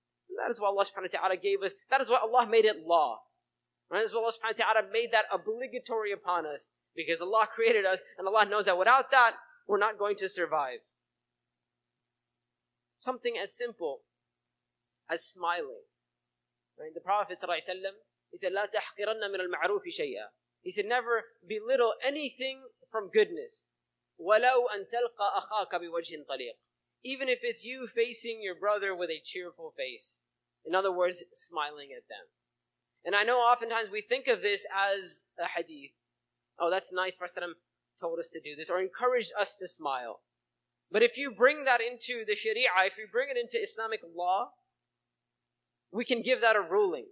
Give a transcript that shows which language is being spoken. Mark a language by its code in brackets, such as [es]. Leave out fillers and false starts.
[en] And that is what Allah subhanahu wa ta'ala gave us. That is why Allah made it law. Right? That is why Allah subhanahu wa ta'ala made that obligatory upon us. Because Allah created us, and Allah knows that without that, we're not going to survive. Something as simple as smiling. Right? The Prophet ﷺ, he said, [ar] لَا تَحْقِرَنَّ مِنَ الْمَعْرُوفِ شَيْئًا. [en] He said, never belittle anything from goodness. [ar] وَلَوْ أَن تَلْقَى أَخَاكَ بِوَجْهٍ طَلِيقٍ. [en] Even if it's you facing your brother with a cheerful face. In other words, smiling at them. And I know oftentimes we think of this as a hadith. Oh, that's nice, Prophet told us to do this, or encouraged us to smile. But if you bring that into the Shariah, if you bring it into Islamic law, we can give that a ruling.